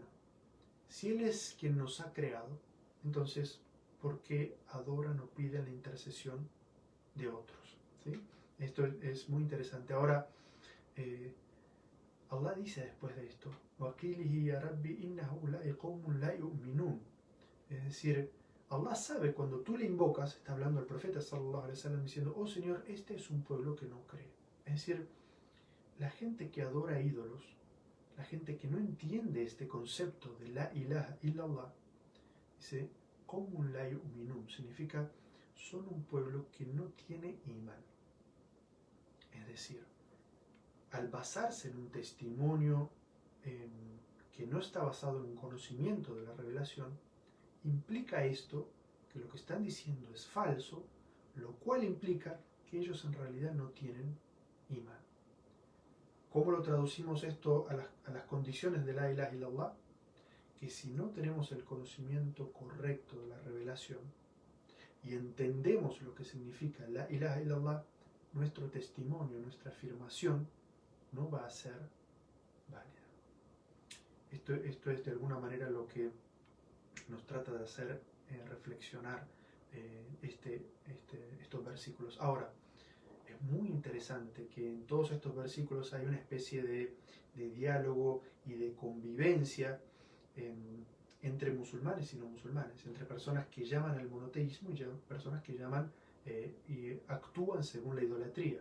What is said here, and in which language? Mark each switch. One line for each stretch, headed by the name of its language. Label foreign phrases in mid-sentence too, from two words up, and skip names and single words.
Spanish: Si Él es quien nos ha creado, entonces, ¿por qué adoran o piden la intercesión de otros? ¿Sí? Esto es muy interesante. Ahora, Allah dice después de esto, es decir, Allah sabe cuando tú le invocas, está hablando el profeta
Arabic: صلى الله عليه وسلم
Spanish: diciendo, oh Señor, este es un pueblo que no cree. Es decir, la gente que adora ídolos, la gente que no entiende este concepto de
Arabic: لا إله إلا الله,
Spanish: dice,
Arabic: قوم لا يؤمنون,
Spanish: significa, son un pueblo que no tiene imán. Es decir, al basarse en un testimonio que no está basado en un conocimiento de la revelación, implica esto que lo que están diciendo es falso, lo cual implica que ellos en realidad no tienen imán. ¿Cómo lo traducimos esto a las condiciones de
Arabic: لا إله إلا الله?
Spanish: Que si no tenemos el conocimiento correcto de la revelación y entendemos lo que significa
Arabic: لا إله إلا الله,
Spanish: nuestro testimonio, nuestra afirmación no va a ser válida. Esto es de alguna manera lo que nos trata de hacer reflexionar estos versículos. Ahora, es muy interesante que en todos estos versículos hay una especie de diálogo y de convivencia entre musulmanes y no musulmanes, entre personas que llaman al monoteísmo y personas que llaman y actúan según la idolatría.